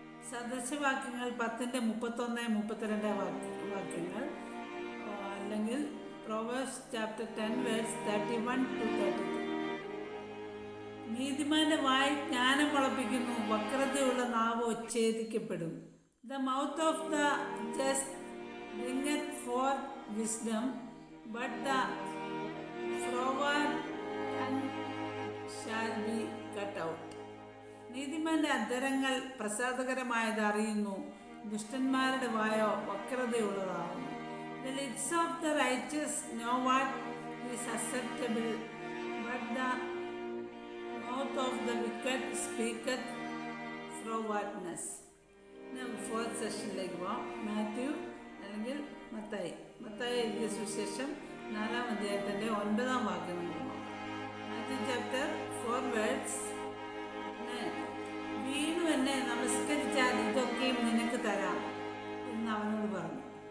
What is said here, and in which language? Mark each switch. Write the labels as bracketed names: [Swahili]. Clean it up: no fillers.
[Malayalam] സദൃശവാക്യങ്ങൾ 10-31-32 വാക്യങ്ങൾ അല്ലെങ്കിൽ [English] Proverbs chapter 10 verse 31-33. [Malayalam] നീതിമാന്റെ വായ് ജ്ഞാനം മുളപ്പിക്കുന്നു, വക്രതയുള്ള നാവ് ഉച്ഛേദിക്കപ്പെടും. [English] The mouth of the just bringeth forth wisdom, but the froward tongue shall be cut out. [Malayalam] നീതിമാന്റെ അധരങ്ങൾ പ്രസാദകരമായത് അറിയുന്നു, ദുഷ്ടന്മാരുടെ വായോ വക്രതയുള്ളതാകുന്നു. [English] The lips of the righteous know what is acceptable, but the mouth of the wicked speaketh frowardness. [Malayalam] Fourth സെഷനിലേക്ക് പോകാം. മാത്യു അല്ലെങ്കിൽ മത്തായി എഴുതിയ സുവിശേഷം 4-ാം അധ്യായത്തിൻ്റെ 9-ാം വാക്യം [English] Matthew chapter 4 verse 9. [Malayalam] വീണു എന്നെ നമസ്കരിച്ചാൽ ഇതൊക്കെയും നിനക്ക് തരാം എന്ന് അവനോട് പറഞ്ഞു.